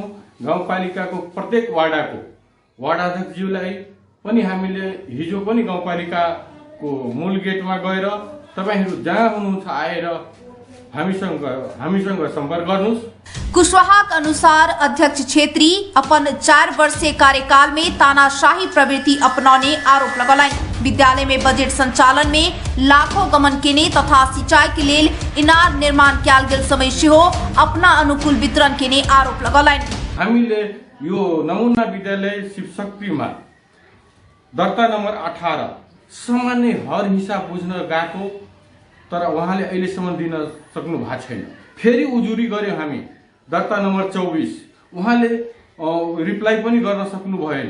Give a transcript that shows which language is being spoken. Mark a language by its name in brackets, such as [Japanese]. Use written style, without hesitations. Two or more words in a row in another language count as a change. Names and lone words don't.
[Nepali] गाउँपालिकाको प्रत्येक वाडाको वाडाध्यक्षज्यूलाई पनि हामीले हिजो पनि गाउँपालिकाको मूल गेटमा गएर तपाईहरू जहाँ हुनुहुन्छ आएर हामीसँग संपर्क गर्नुहोस्। [Maithili] कुशवाहा के अनुसार अध्यक्ष छेत्री अपन 4 वर्षीय कार्यकाल में तानाशाही प्रवृत्ति अपनाने आरोप लगौलनि। विद्यालय में बजट संचालन में लाखों गमन केने तथा सिंचाई के लेल इनार निर्माण कयल गेल समय सेहो अपना अनुकूल वितरण केने आरोप लगौलनि। [Nepali] हामीले यो नमुना विद्यालय शिवशक्तिमा दर्ता नम्बर 18 सामान्य हर हिसाब बुझ्न गएको, तर उहाँले अहिलेसम्म दिन सक्नु भएको छैन। फेरि उजुरी गर्यो हामी दर्ता नम्बर 24, उहाँले रिप्लाई पनि गर्न सक्नु भएन।